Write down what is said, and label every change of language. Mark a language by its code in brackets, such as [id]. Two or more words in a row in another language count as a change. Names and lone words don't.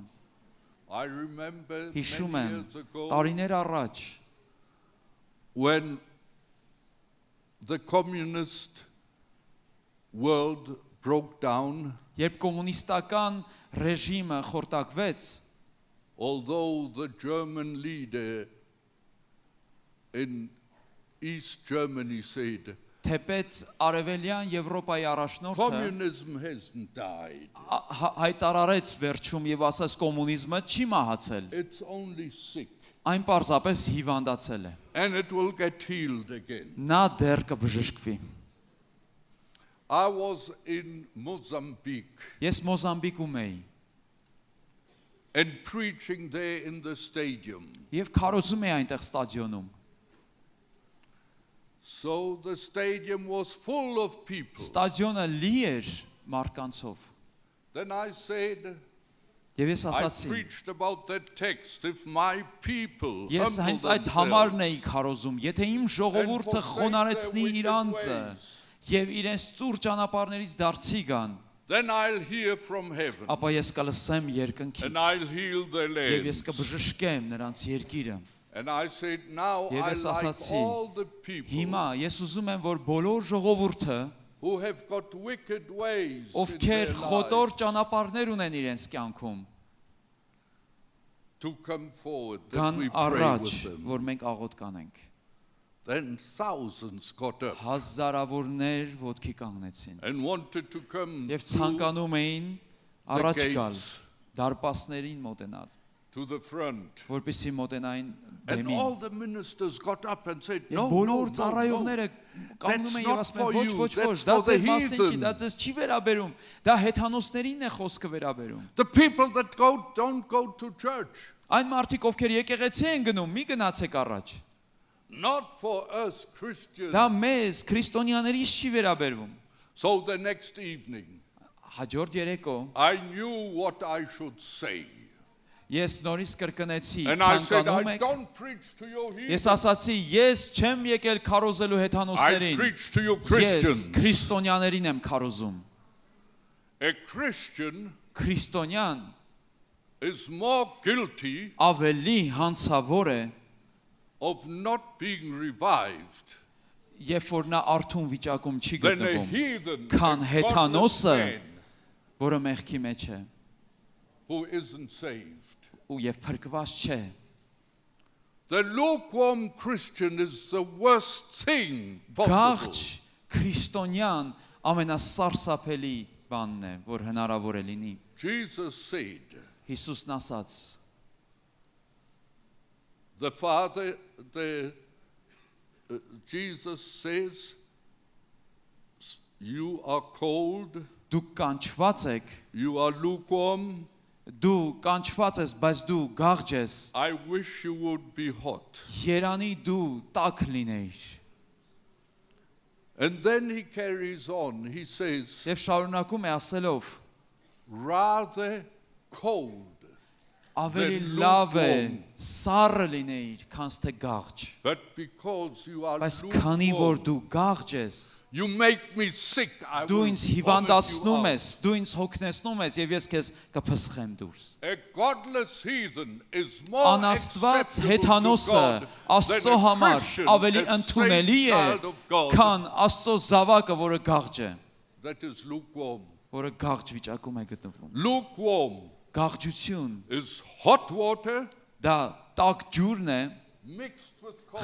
[en] I remember [hy] Հիշում [en] many [hy] եմ, [en] years ago [hy] տարիներ առաջ, [en] when the communist world broke down, [hy] երբ կոմունիստական ռեժիմը խորտակվեց, [en] although the German leader in East Germany said, [hy] թեպետ արևելյան Եվրոպայի առաջնորդը [en] communism hasn't died, [hy] հայտարարեց վերջում եւ ասաց կոմունիզմը չի մահացել, [en] it's only sick, [hy] այն պարզապես հիվանդացել է։ [en] and it will get healed again. [hy] Նա դեռ կբժշկվի։ [en] I was in Mozambique [hy] Ես Մոզամբիկում էի [en] and preaching there in the stadium. [hy] եւ քարոզում էի այնտեղ ստադիոնում։ [en] So the stadium was full of people. [hy] Ստադիոնը լի էր մարկանցով։ [en] Then I said, [hy] Եվ ես [en] I [hy] ասացի, [en] preached about that text. If my people [hy] ես [en] humble [hy] հենց այդ [en] themselves [hy] համարն էի քարոզում, եթե իմ ժողովուրդը [en] and [hy] խոնարեցնի [en] forsake [hy] իր [en] their [hy] անձը [en] wicked [hy] եւ իրենց ծուր ճանապարհներից դարձի գան, [en] then I'll hear from heaven [hy] ապա ես կլսեմ երկնքից [en] and I'll heal their [hy] եւ ես [en] land. [hy] կբժշկեմ նրանց երկիրը։ [en] And I said, now [hy] Եվ [en] I [hy] ես [en] like [hy] ասացի, [en] all the people [hy] Հիմա ես ուզում եմ, որ բոլոր ժողովուրդը, [en] who have got wicked ways in [hy] ովքեր [en] their [hy] խոտոր [en] lives [hy] ճանապարհներ ունեն իրենց կյանքում, [en] to come forward that [hy] կան [en] we pray [hy] առաջ, [en] with them. [hy] որ մենք աղոտ կանենք։ [en] Then thousands got up [hy] Հազարավորներ ոտքի կանգնեցին [en] and wanted to come [hy] եւ [en] through [hy] ցանկանում էին առաջ գալ, [en] gates [hy] դարպասներին մոտենալ, [en] to the front. [hy] որպեսզի մոտենային [en] And [hy] բեմին։ [en] all the ministers got up and said, [hy] Եվ [en] no, no, [hy] բոլոր [en] no, no. [hy] ծառայողները կանգնում [en] That's [hy] են [en] not [hy] եւ ասում [en] for [hy] են, ոչ, [en] you, [hy] ոչ, ոչ, [en] that's [hy] դա [en] for the [hy] ձեր մասին չի, [en] heathen. [hy] դա ձեզ չի վերաբերում, դա հեթանոսներին է խոսքը վերաբերում։ [en] The people that don't go to church. [hy] Այն մարդիկ, ովքեր եկեղեցի են գնում, մի գնացեք առաջ։ [en] Not for us Christians. [hy] Դա մեզ քրիստոնյաներից չի վերաբերվում։ [en] So the next evening, [hy] Հաջորդ երեկո [en] I knew what I should say. [hy] ես նորից կրկնեցի, [en] And I said, [hy] ցանկանում [en] I [hy] եք։ [en] don't preach to you [hy] Ես [en] heathen. [hy] ասացի, ես չեմ եկել քարոզելու [en] I [hy] հեթանոսներին։ [en] preach to you [hy] Ես [en] Christians. [hy] քրիստոնյաներին եմ քարոզում։ [en] A Christian [hy] Քրիստոնյան [en] is more guilty [hy] ավելի հանցավոր է, [en] of not being revived [hy] երբ որ նա արթուն վիճակում չի [en] than a [hy] գտնվում, [en] heathen, [hy] քան [en] a godless [hy] հեթանոսը, [en] man [hy] որը մեղքի մեջ է [en] who isn't saved. [hy] ու եւ փրկված չէ։ [en] The lukewarm Christian is the worst thing possible. [hy] Գաղջ քրիստոնյան ամենասարսափելի բանն է, որ հնարավոր է լինի։ [en] Jesus said, [hy] Հիսուսն ասաց. [en] the Father, Jesus says, you are cold, [hy] Դուք կանչված եք, [en] you are lukewarm, [hy] դու կանչված ես, բայց դու գաղջ ես, [en] I wish you would be hot. [hy] երանի դու տաք լինեիր։ [en] And then he carries on, he says, [hy] Եվ շարունակում է ասելով. [en] rather cold. [hy] Ավելի [en] Then [hy] լավ է [en] lukewarm. [hy] սառը լինեիր, քան թե գաղջ։ [en] But because you are [hy] Բայց քանի որ [en] lukewarm, [hy] դու գաղջ ես, [en] you make me sick. I [hy] դու [en] will [hy] ինձ [en] vomit [hy] հիվանդացնում [en] you [hy] ես, դու ինձ հոգնեցնում ես եւ ես քեզ կփսխեմ դուրս։ [en] out. A godless heathen is more [hy] Անաստված [en] acceptable to [hy] հեթանոսը [en] God [hy] Աստծո [en] than a [hy] համար [en] Christian, [hy] ավելի [en] a [hy] ընդունելի [en] saint [hy] է, [en] child of God [hy] քան Աստծո զավակը, որը գաղջ է, [en] that is lukewarm. [hy] որը գաղջ վիճակում է գտնվում։ [en] Lukewarm [hy] Գաղջություն [en] is hot water [hy] դա տաք ջուրն է, [en] mixed with cold.